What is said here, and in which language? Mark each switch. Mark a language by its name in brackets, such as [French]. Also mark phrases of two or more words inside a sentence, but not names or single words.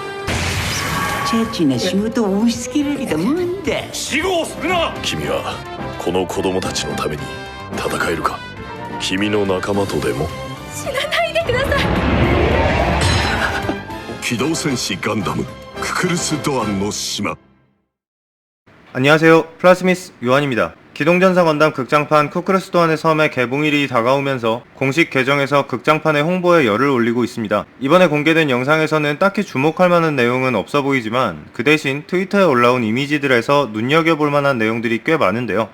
[Japanese] チャチな仕事を押し付けられたもんだ。死後をするな。君はこの子供たちのために戦えるか。君の仲間とでも。死なないでください。機動戦士ガンダムククルス・ドアンの島. [Korean] 안녕하세요. 플라스미스 요한입니다. 기동전사 건담 극장판 쿠크루스 도안의 섬의 개봉일이 다가오면서 공식 계정에서 극장판의 홍보에 열을 올리고 있습니다. 이번에 공개된 영상에서는 딱히 주목할 만한 내용은 없어 보이지만 그 대신 트위터에 올라온 이미지들에서 눈여겨볼 만한 내용들이 꽤 많은데요.